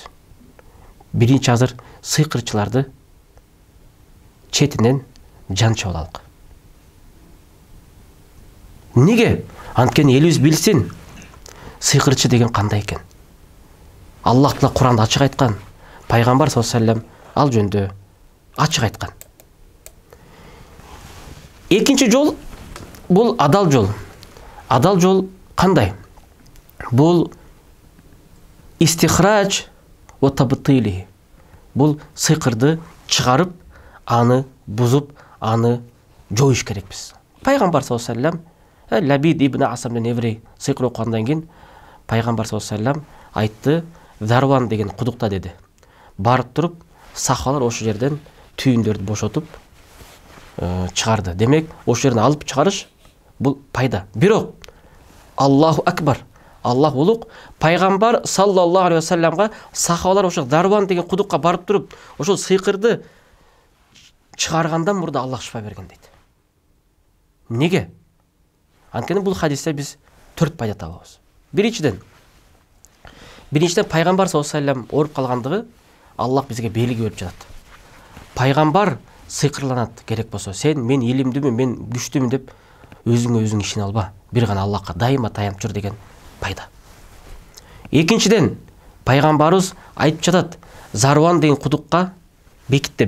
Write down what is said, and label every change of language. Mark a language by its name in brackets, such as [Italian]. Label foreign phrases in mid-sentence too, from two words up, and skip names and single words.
[Kyrgyz] Биринчи азыр сыйкырчыларды четинен жанчып алалык. Неге? Анткени элибиз билсин, сыйкырчы деген кандай экен. Аллах Таала Куранда ачык айткан, пайгамбар [Arabic] صلى الله عليه وسلم [Kyrgyz] ал жөнүндө ачык айткан. Экинчи жол бул адал жол. Адал жол кандай? Бул [Arabic] استخراج وتبطيل. [Kyrgyz] Бул сыйкырды чыгарып, аны бузуп, аны жоюш керекпиз. Пайгамбар [Arabic] صلى الله عليه وسلم [Kyrgyz] Лабид ибн Асамдын еврей сыйкыр окугандан кийин пайгамбар [Arabic] صلى الله عليه وسلم [Kyrgyz] айтты, Зарван деген кудукта деди. Барып туруп, сахабалар ошол жерден түйүндөрдү бошотуп чыгарды. Демек, ошол жерден алып чыгарыш бул пайда. Бирок [Arabic] الله أكبر, [Kyrgyz] Аллах улук, пайгамбар [Arabic] صلى الله عليه وسلم [Kyrgyz] сахабалар ошол Зарван деген кудукка барып туруп, ошол сыйкырды чыгаргандан мурда Аллах шифа берген дейт. Неге? Анткени бул хадисте биз 4 пайда табабыз. Биринчиден пайгамбар [Arabic] صلى الله عليه وسلم [Kyrgyz] ооруп калгандыгы Аллах бизге белги берип жатат. Пайгамбар сыйкырланат керек болсо, сен мен илимдимин, мен күчтүмүн деп өзүңө өзүң ишене алба. Бир гана Аллахка дайыма таянып жүр деген пайда. Экинчиден пайгамбарыбыз айтып жатат, Зарван деген кудукка бекит деп.